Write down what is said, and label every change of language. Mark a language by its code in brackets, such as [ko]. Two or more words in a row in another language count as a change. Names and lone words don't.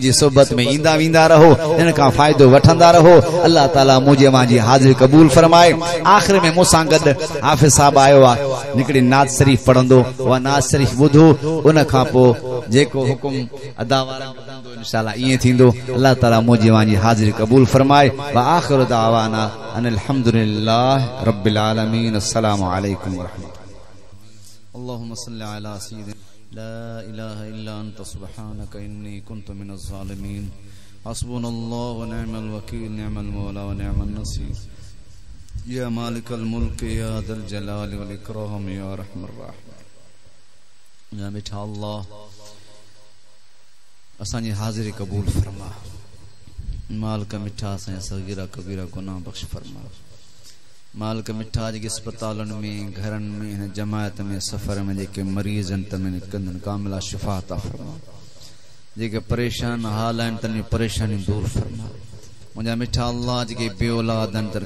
[sd] जी सोबत में ईंदा वेंदा रहो इन का फ़ाइदो वठंदा रहो अल्लाह ताला मुझे मां जी हाज़िरी कबूल फरमाए आख़िर में मूंसां गॾु हाफ़िज़ साहब आयो आहे हिकिड़ी नात शरीफ़ पढ़ंदो उहा नात शरीफ़ ॿुधो उन खां पोइ जेको हुकुम अदा वारनि जो हूंदो इंशाअल्लाह ईअं थींदो अल्लाह ताला मुझे मां जी हाज़िरी कबूल फरमाए [ar] وآخر دعوانا أن الحمد لله رب العالمين السلام عليكم ورحمة الله اللهم صل على سيدنا لا إله إلا أنت سبحانك إني كنت من الظالمين حسبنا الله ونعم الوكيل نعم المولى ونعم النصير يا مالك الملك يا ذا الجلال والإكرام يا أرحم الراحمين يا مٹھا الله [sd] असांजी हाज़िरी कबूल फरमा मालिक मिठा असांजा सगीरा कबीरा गुनाह बख्श फरमा मालिक मिठा जेके अस्पतालनि में घरनि में हिन जमायत में सफ़र में जेके मरीज़ आहिनि तन कंदनि कामिला शिफ़ा अता फरमा जेके परेशान हाल आहिनि तन परेशानी दूर फरमा मुंहिंजा मिठा अल्लाह जेके बे औलाद आहिनि तन